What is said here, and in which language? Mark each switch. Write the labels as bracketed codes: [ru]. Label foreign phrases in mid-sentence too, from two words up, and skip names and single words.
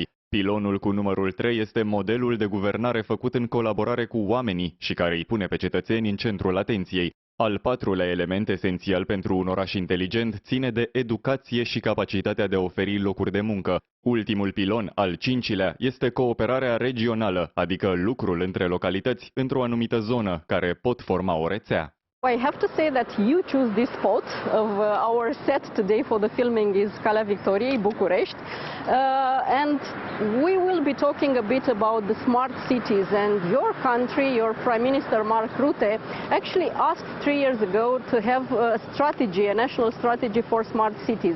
[ro] Pilonul cu numărul 3 este modelul de guvernare făcut în colaborare cu oamenii și care îi pune pe cetățeni în centrul atenției. Al patrulea element esențial pentru un oraș inteligent ține de educație și capacitatea de a oferi locuri de muncă. Ultimul pilon, al cincilea, este cooperarea regională, adică lucrul între localități într-o anumită zonă, care pot forma o rețea. [en] I have to say that you choose this spot of our set today for the filming is Calea Victoriei, București, and we will be talking a bit about the smart cities. And your country, your Prime Minister Mark Rutte, actually asked 3 years ago to have a strategy, a national strategy for smart cities.